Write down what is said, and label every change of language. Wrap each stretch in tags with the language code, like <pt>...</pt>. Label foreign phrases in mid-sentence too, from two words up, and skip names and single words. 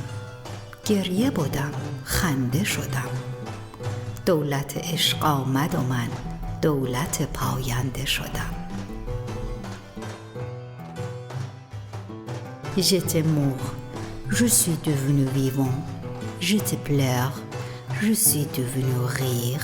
<fa>گریه بودم خنده شدم، دولت عشق آمد و من دولت پاینده شدم.</fa> <fr>J'étais mort, je suis devenu vivant, j'étais pleurs, je suis devenu rire.</fr>